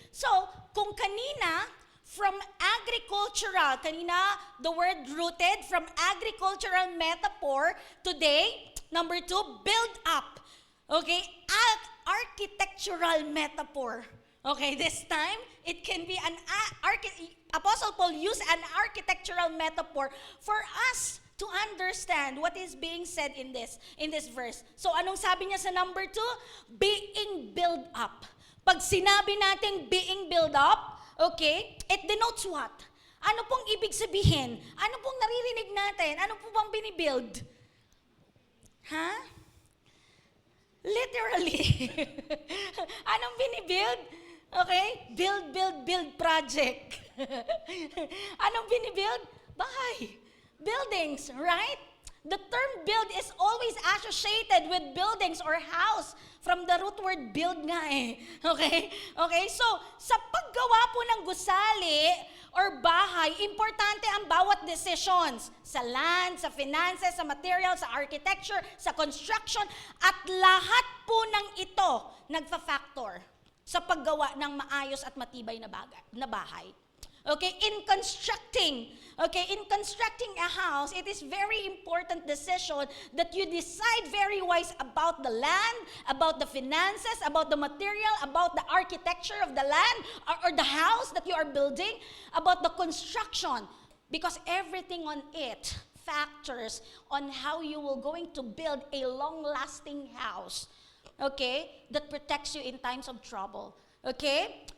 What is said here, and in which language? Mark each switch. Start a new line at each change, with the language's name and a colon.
English: So,
Filipino: kung kanina,
English: from agricultural, the word rooted, from agricultural metaphor, today, number 2, build up. Okay? Architectural metaphor. Okay, this time, it can be Apostle Paul used an architectural metaphor for us to understand what is being said in this verse.
Filipino: So, anong sabi niya sa number 2?
English: Being built up.
Filipino: Pag sinabi natin
English: being built up, okay, it denotes what?
Filipino: Ano pong ibig sabihin? Ano pong naririnig natin? Ano po bang binibuild? Ha? Literally. Anong binibuild? Okay? Build project. Anong binibuild? Bahay.
English: Buildings, right? The term build is always associated with buildings or house. From the root word build nga eh. Okay? Okay? So,
Filipino: sa paggawa po ng gusali or bahay, importante ang bawat decisions. Sa land, sa finances, sa material, sa architecture, sa construction, at lahat po ng ito nagfa-factor sa paggawa ng maayos at matibay na bahay.
English: Okay, in constructing a house, it is very important decision that you decide very wise about the land, about the finances, about the material, about the architecture of the land or the house that you are building, about the construction, because everything on it factors on how you will going to build a long-lasting house, okay, that protects you in times of trouble. Okay?